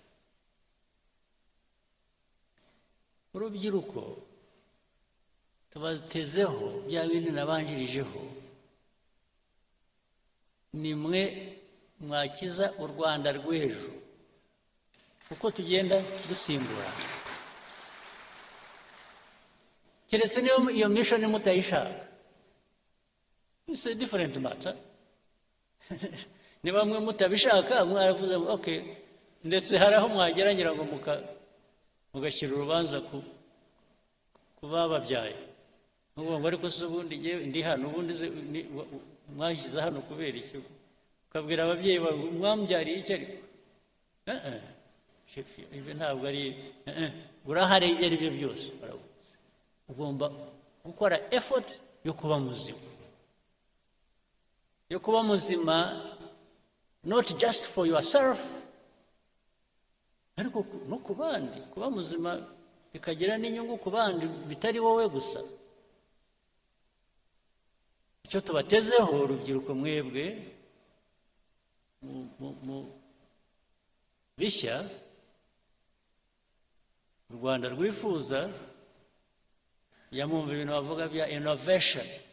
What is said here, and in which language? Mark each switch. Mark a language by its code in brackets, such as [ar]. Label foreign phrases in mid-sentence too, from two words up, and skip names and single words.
[rw] Urubyiruko tubatezeho bya bindi nabanjirijeho, nimwe mwakiza u Rwanda rw'ejo uko tugenda dusimbura. Keretse niyo iyo mission mutayishaka, [en] it's a different matter. [rw] Niba mwe mutabishaka mwaravuze okay, ndetse hari aho mwageragera ngo mugashyira urubanza ku bababyaye, ngo ariko se ubundi ndi hano, ubundi mwashyize hano kubera iki? Ukabwira ababyeyi mwambyariye iki? Ariko ibi ntabwo ari urahari. Ibyo ari byo byose ugomba gukora effort yo kuba muzima, [en] not just for yourself, [rw] ariko no ku bandi. Kuba muzima bikagira n'inyungu ku bandi, bitari wowe gusa. Icyo tubatezeho urubyiruko mwebwe bishya u Rwanda rwifuza, yamwumva ibintu bavuga bya innovation.